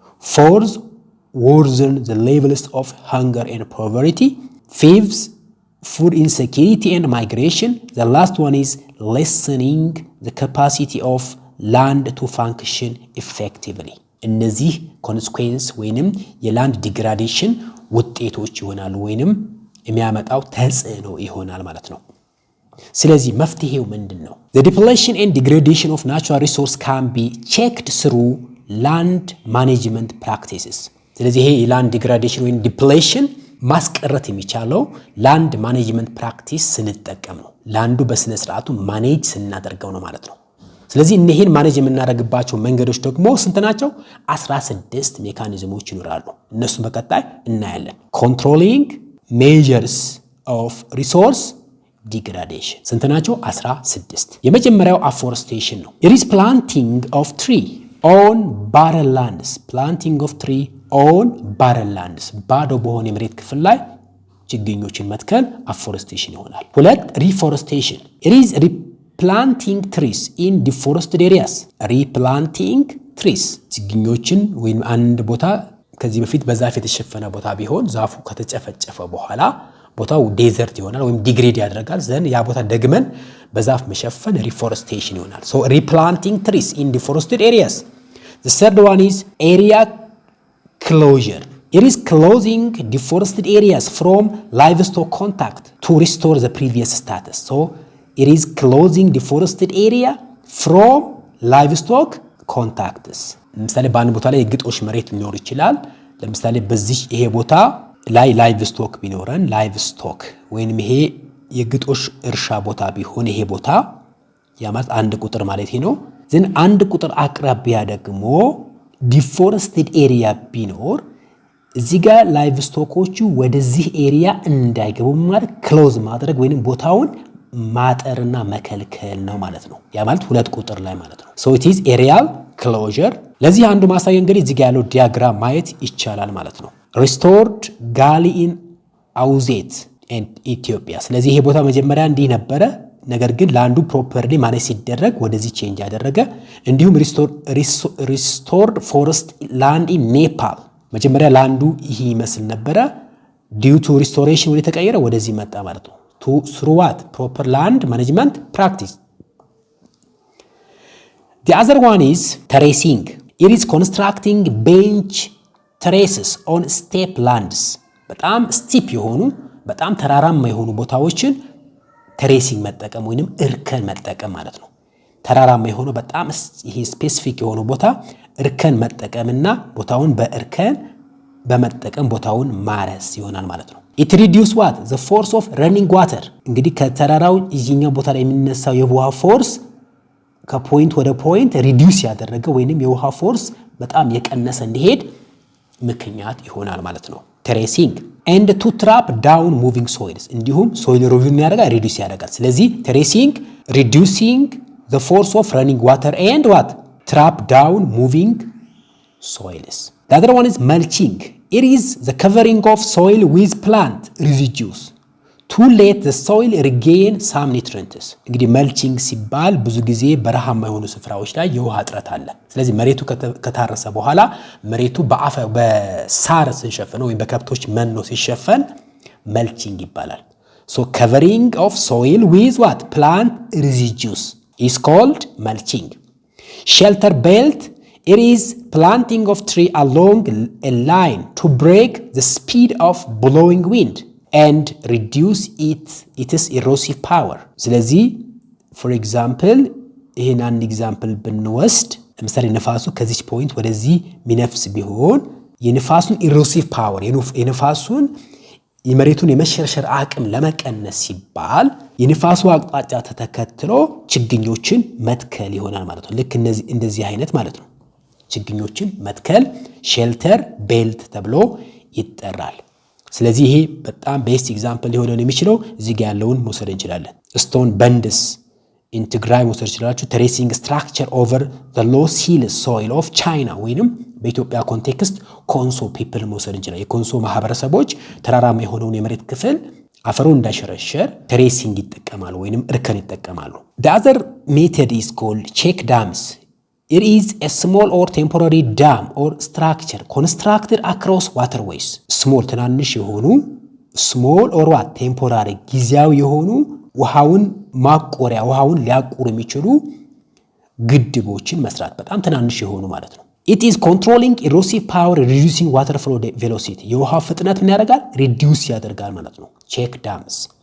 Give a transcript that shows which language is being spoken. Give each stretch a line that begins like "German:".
English: fourth worsen the levels of hunger and poverty fifth food insecurity and migration the last one is lessening the capacity of land to function effectively
Amharic: እነዚህ consequence ወይንም የland degradation ውጤቶች ይሆናሉ ወይንም የሚያመጣው ተጽዕኖ ይሆናል ማለት ነው ስለዚህ መፍትሄው ምንድነው?
English: The depletion and degradation of natural resource can be checked through land management practices.
Amharic: ስለዚህ ይሄ land degradation ወይም depletion ማስቀረት የሚቻለው land management practice ስንጠቀም ነው። ላንዱ በስነ ስርዓቱ ማኔጅ ስናደርገው ነው ማለት ነው። ስለዚህ እነዚህን ማኔጅ የምናደርግባቸው መንገዶች ደግሞ ስንት ናቸው? 16 ሜካኒዝሞች ይኖራሉ። እነሱ በቀጣይ እናያለን።
English: controlling measures of resource degradation
Amharic: ስንት ናቸው?
English: 16።
Amharic: የመጀመሪያው afforestation ነው።
English: it is planting of tree on barren lands. planting of tree on barren lands
Amharic: ባዶ በሆነ የመሬት ክፍል ላይ ችግኞችን መትከል afforestation ይሆናል። ሁለት
English: reforestation it is replanting trees in deforested areas. replanting trees
Amharic: ችግኞችን ወይም አንድ ቦታ ከዚህ በፊት በዛፍ የተሸፈነ ቦታ ቢሆን ዛፉ ከተጨፈጨፈ በኋላ ቦታው ዴዘርት ይሆናል ወይም ዲግሬድ ያደርጋል። ዘን ያ ቦታ ደግመን በዛፍ መሸፈን reforestation ይሆናል።
English: so replanting trees in deforested areas. the third one is area closure. it is closing deforested areas from livestock contact to restore the previous status. so it is closing deforested area from livestock contacts.
Amharic: ለምሳሌ በአንድ ቦታ ላይ የግጦሽ መሬት ሊኖር ይችላል። ለምሳሌ በዚህ ይሄ ቦታ ላይ ላይቭ ስቶክ ቢኖረን ላይቭ ስቶክ ወይንም ይሄ የግጦሽ እርሻ ቦታ ቢሆን ይሄ ቦታ ያማት አንድ ቁጥር ማለት ነው። ዘን አንድ ቁጥር አቅራቢያ ደግሞ ዲፎረስትድ ኤሪያ ቢኖር እዚህ ጋር ላይቭ ስቶኮቹ ወደዚህ ኤሪያ እንዳይገቡ ማለት ክሎዝ ማድረግ ወይንም ቦታውን ማጠርና መከልከል ነው ማለት ነው። ያ ማለት ሁለት ቁጥር ላይ ማለት ነው።
English: so it is aerial closure።
Amharic: ለዚህ አንዱ ማሳያ እንግዲህ እዚህ ጋር ያለው ዲያግራም ማየት ይቻላል ማለት ነው።
English: restored gully in
Amharic: Auzet and Ethiopia። ስለዚህ ይሄ ቦታ መጀመሪያ እንዲህ ነበረ፣ ነገር ግን ላንዱ ፕሮፐርሊ ማኔጅ ሲደረግ ወደዚህ ቼንጅ ያደረገ። እንዲሁም
English: restored forest land in Nepal።
Amharic: መጀመሪያ ላንዱ ይሄ ይመስል ነበረ፣
English: due to restoration
Amharic: ወደ ተቀየረ ወደዚህ መጣ ማለት ነው።
English: through what? proper land management practice. the other one is terracing. it is constructing bench terraces on steep lands.
Amharic: በጣም ስቲፕ የሆኑ በጣም ተራራማ የሆኑ ቦታዎችን terracing መጠቀም ወይንም እርከን መጠቀም ማለት ነው። ተራራማ የሆኑ በጣም ይሄ ስፔሲፊክ የሆኑ ቦታ እርከን መጠቀምና ቦታውን በእርከን በመጠቀም ቦታውን ማረስ ይሆናል ማለት ነው።
English: it reduce what? the force of running water።
Amharic: እንግዲህ ከተራራው እዚህኛው ቦታ ላይ የሚነሳው የውሃ ፎርስ ከፖይንት ወደ ፖይንት ሪዲዩስ ያደረገ ወይንም የውሃ ፎርስ በጣም የቀነሰ እንዲሄድ ምክንያት ይሆናል ማለት ነው terracing.
English: and to trap down moving soils
Amharic: እንዲሁም soil erosion ያደርጋል reduce ያደርጋል።
English: ስለዚህ terracing reducing the force of running water and what? trap down moving soils. the other one is mulching. it is the covering of soil with plant residues to let the soil regain some nutrients.
Amharic: እንግዲህ መልቺንግ ሲባል ብዙ ጊዜ በረሃማ የሆኑ ስፍራዎች ላይ የውሃ እጥረት አለ። ስለዚህ መሬቱ ከታረሰ በኋላ መሬቱ በሳር ሲሸፈን ወይም በከብቶች መኖ ሲሸፈን መልቺንግ ይባላል።
English: so covering of soil with what? plant residues is called mulching. shelter belt. it is planting of tree along a line to break the speed of blowing wind and reduce its erosive power.
Amharic: ስለዚህ for example ይሄን አንድ ኤግዛምፕል ብንወስድ ለምሳሌ ነፋሱ ከዚህ ፖይንት ወደዚህ ሚነፍስ ቢሆን የነፋሱን erosive power የነፋሱን የመሬቱን የመሸርሸር አቅም ለመቀነስ ሲባል የነፋሱ አቅጣጫ ተከትሎ ችግኞችን መትከል ይሆናል ማለት ነው። ልክ እንደዚህ አይነት ማለት ነው። ችግኞችን መትከል ሼልተር ቤልት ተብሎ ይጠራል። ስለዚህ ይሄ በጣም ቤስት ኤግዛምፕል ሊሆን የሚችለው እዚህ ጋር ያለውን መውሰድ እንችላለን። ስቶን በንድስ ኢን ትግራይ መውሰድ ይችላልችሁ።
English: terracing structure over the low sill soil of China
Amharic: ወይንም በኢትዮጵያ ኮንቴክስት ኮንሶ ፒፕል መውሰድ እንችላለን። የኮንሶ ማህበረሰቦች ተራራማ የሆነውን የመሬት ክፍል አፈሩ እንዳይሸረሸር terracing ይጠቀማሉ ወይንም እርከን ይጠቀማሉ።
English: the other method is called check dams. it is a small or temporary dam or structure constructed across waterways. small
Amharic: ትናንሽ የሆኑ
English: small or what?
Amharic: temporary ጊዜያዊ የሆኑ ውሃውን ማቆሪያ ውሃውን ሊያቆሩ የሚችሉ ግድቦችን መስራት በጣም ትናንሽ የሆኑ ማለት ነው።
English: it is controlling erosive power, reducing water flow velocity.
Amharic: የውሃ ፍጥነት ምን ያደርጋል? reduce ያደርጋል ማለት ነው። check dams.